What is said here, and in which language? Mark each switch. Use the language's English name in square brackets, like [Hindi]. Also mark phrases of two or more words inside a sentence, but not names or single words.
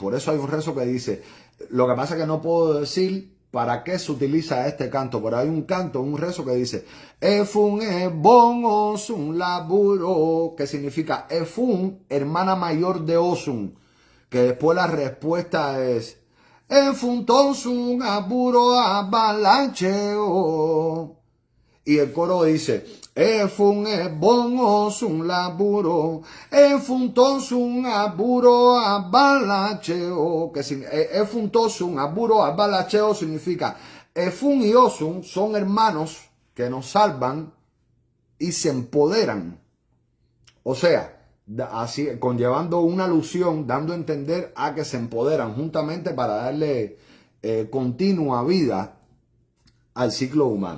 [Spanish] Por eso hay un rezo que dice, lo que pasa es que no puedo decir para qué se utiliza este canto, pero hay un rezo que dice, [Lucumi] Efun e bon Osun laburo, [Spanish] que significa Efun, hermana mayor de Osun. Que después la respuesta es [Lucumi] Efun tonsun aburo abalancheo. [Spanish] Y el coro dice [Lucumi] Efun bon osun laburo, Efun tonsun aburo abalancheo. [Spanish] Que [Lucumi] Efun tonsun aburo abalancheo [Spanish] significa Efun y Osun son hermanos que nos salvan y se empoderan. O sea, así conllevando una alusión, dando a entender a que se empoderan juntamente para darle continua vida al ciclo humano.